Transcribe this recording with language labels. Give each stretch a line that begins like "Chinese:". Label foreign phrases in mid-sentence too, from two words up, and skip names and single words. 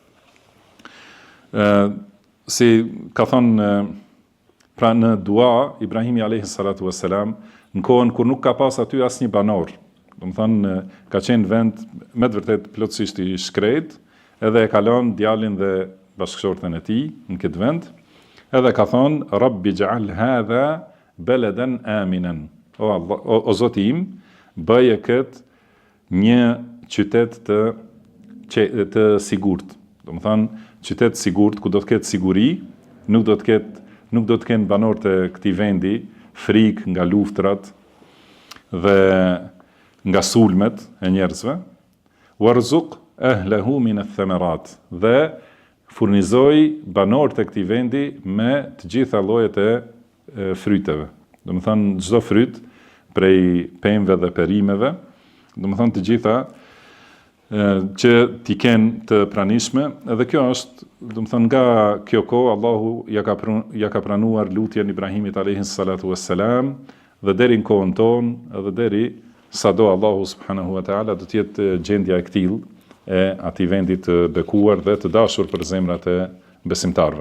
Albanian: si ka thënë pra në dua Ibrahimi
Arabic: عليه الصلاة والسلام,
Albanian: në kohën kur nuk ka pas aty asnjë banor, do të thënë ka qenë vend me të vërtet plotësisht i shkret, edhe e ka lënë djalin dhe bashkëshorten e tij në këtë vend, edhe ka thënë
Arabic: رب اجعل هذا بلدا آمنا.
Albanian: O Zoti im, bëje këtë një qytet të sigurt. Do të thënë qytet sigurt ku do të ketë siguri, nuk do të kenë banorët e këtij vendi frikë nga luftrat dhe nga sulmet e njerëzve.
Arabic: وارزق أهله من الثمرات,
Albanian: dhe furnizoi banorët e këtij vendi me të gjitha llojet e fryteve. Do të thënë çdo fryt prej pemëve dhe perimeve, do të thënë të gjitha që t'i kenë të pranishme, edhe kjo është, do të thënë nga kjo kohë Allahu ja ka pranuar lutjen Ibrahimit
Arabic: عليه الصلاة والسلام,
Albanian: dhe deri në kohën tonë, edhe deri sado Allahu
Arabic: سبحانه وتعالى
Albanian: do të jetë gjendja e këtillë e atij vendi të bekuar dhe të dashur për zemrat e besimtarëve.